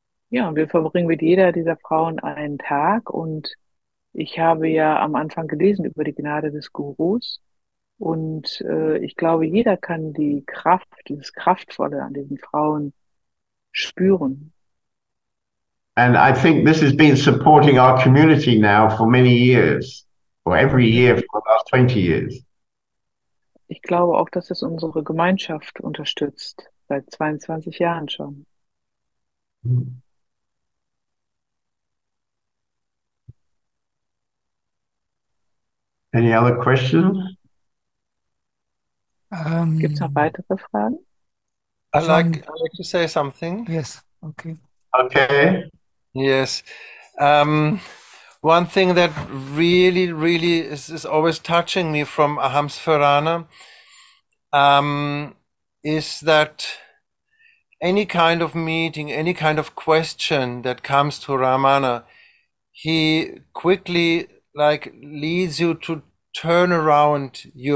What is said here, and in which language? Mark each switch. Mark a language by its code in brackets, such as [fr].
[de] Ja, und wir verbringen mit jeder dieser Frauen einen Tag. Und ich habe ja am Anfang gelesen über die Gnade des Gurus. Und ich glaube, jeder kann die Kraft, dieses Kraftvolle an diesen Frauen spüren. [en] And I think this has been supporting our community now for many years, or every year for the last 20 years. [de] Ich glaube auch, dass es unsere Gemeinschaft unterstützt, seit 22 Jahren schon. [en] Any other questions? [de] Gibt es noch weitere Fragen? [en] I'd like to say something. Yes, okay. Okay. Yes. One thing that really is always touching me from Aham Sphurana is that any kind of meeting, any kind of question that comes to Ramana, he quickly leads you to turn around, to